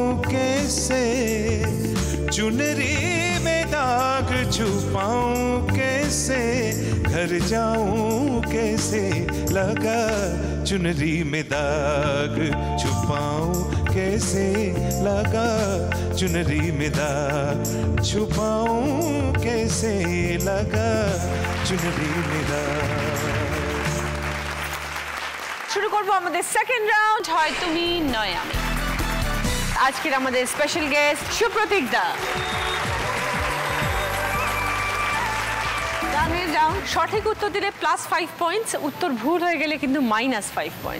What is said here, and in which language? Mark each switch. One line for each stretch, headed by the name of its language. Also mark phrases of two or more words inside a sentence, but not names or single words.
Hindi: कैसे, चुनरी में दाग छुपाऊं कैसे, घर जाऊं कैसे, लगा चुनरी में दाग छुपाऊं कैसे, लगा चुनरी में दाग छुपाऊं कैसे, लगा चुनरी में दाग।
Bangla: শুরু করবো আমাদের
English: second round,
Bangla: হয় তুমি নয় আমি। আজকের আমাদের
English: special guest
Bangla: সুপ্রতীক দা। গানের রাউন্ড, সঠিক উত্তর দিলে +5 পয়েন্টস, উত্তর ভুল হয়ে গেলে কিন্তু -5 পয়েন্টস।